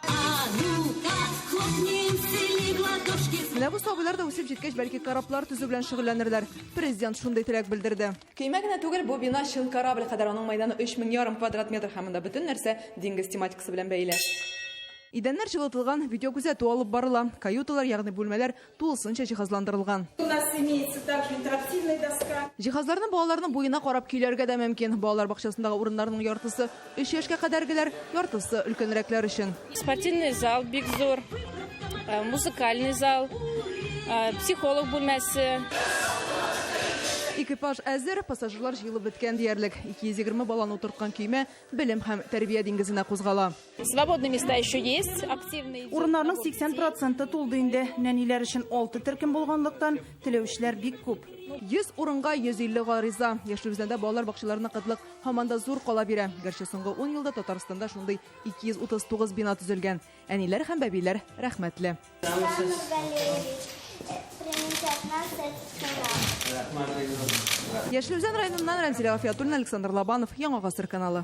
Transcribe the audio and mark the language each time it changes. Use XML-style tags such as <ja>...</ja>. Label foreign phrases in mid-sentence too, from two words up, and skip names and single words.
<tt>Менә бу сабыйлар да үсеп җиткәч, бәлки кораблар төзү белән шөгыльләнерләр. Президент шундый теләк белдерде. Көймә генә түгел, бу бина чын корабль кадәр, аның майданы 3500 квадрат метр һәм анда бөтен нәрсә диңгез тематикасы белән бәйле. Идәннәр җылытылган, видеогүзәтү алып барыла. Каюталар, ягъни бүлмәләр тулысынча җиһазландырылган.</tt> <ru>У нас имеется также интерактивная доска.</ru> <tt>Җиһазларны балаларның буена карап көйләргә дә мөмкин. Балалар бакчасындагы урыннарның яртысы 3 яшькә кадәргеләр, яртысы өлкәнрәкләр өчен.</tt> <ru>Спортивный зал,</ru> <tt>бик зур,</tt> <ru>музыкальный зал,</ru> <tt>психолог бүлмәсе. Экипаж әзер, пассажирлар җыелып беткән диярлек. 220 баланы утырткан көймә белем һәм тәрбия диңгезенә кузгала.</tt> <ru>Свободные места еще есть, активные.</ru> <tt>Урыннарның 80% тулды инде. Нәниләр өчен 6 төркем булганлыктан теләүчеләр бик күп. 100 урынга 150 гариза. Яшьләрдә балалар бакчаларына кытлык һаманда зур кала бирә. Гәрчә соңгы 10 елда Татарстанда шундый 239 бина төзелгән. Әниләр һәм бәбиләр рәхмәтле. Яшелүзән районыннан Рәмзилә Гафиятуллина, Александр Лобанов, Яңа гасыр каналы.</tt>